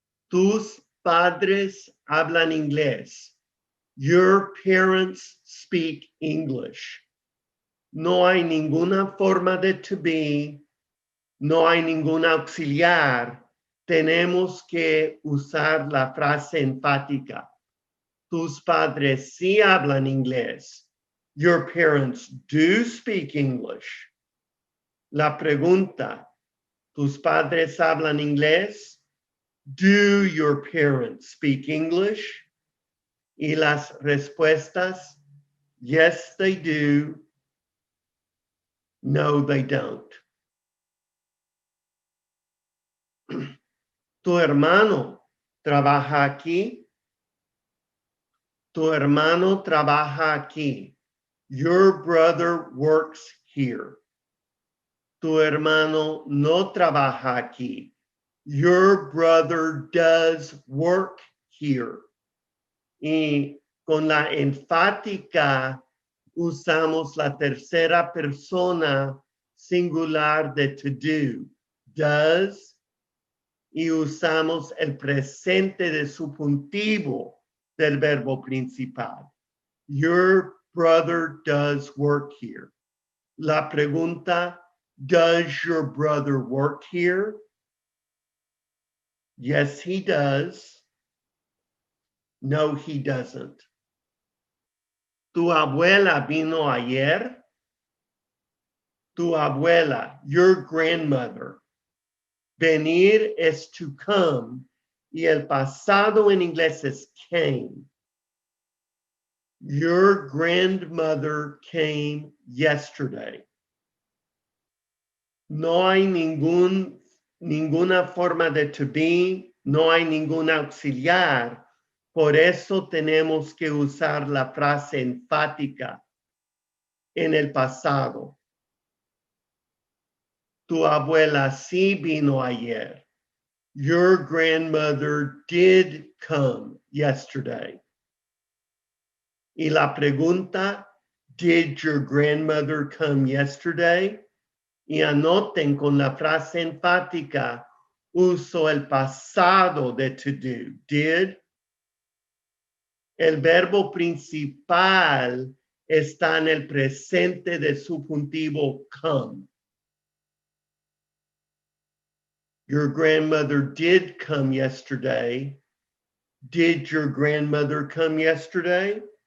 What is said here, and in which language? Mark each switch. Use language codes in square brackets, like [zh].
[es] Tus padres hablan inglés. [en] Your parents speak English. [es] No hay ninguna forma de to be, no hay ningún auxiliar. Tenemos que usar la frase enfática. Tus padres sí hablan inglés. [en] Your parents do speak English. [es] La pregunta, ¿tus padres hablan inglés? [en] Do your parents speak English? [es] Y las respuestas, [en] yes, they do. No, they don't. [es] Tu hermano trabaja aquí. Tu hermano trabaja aquí. [en] Your brother works here. [es] Tu hermano no trabaja aquí. [en] Your brother does work here. [es] Y con la enfática usamos la tercera persona singular de to do. Does. Y usamos el presente de subjuntivo del verbo principal. [en] Your brother does work here. [es] La pregunta, [en] does your brother work here? Yes, he does. No, he doesn't. [es] Tu abuela vino ayer. Tu abuela, [en] your grandmother. [es] Venir es to come y el pasado en inglés es came. [en] Your grandmother came yesterday. [es] No hay ninguna forma de to be, no hay ningún auxiliar. Por eso tenemos que usar la frase enfática en el pasado. Tu abuela sí vino ayer. [en] Your grandmother did come yesterday. [es] Y la pregunta, [en] did your grandmother come yesterday? [es] Y anoten con la frase enfática, uso el pasado de to do. Did. El verbo principal está en el presente de subjuntivo come. [en] Your grandmother did come yesterday. Did your grandmother come yesterday?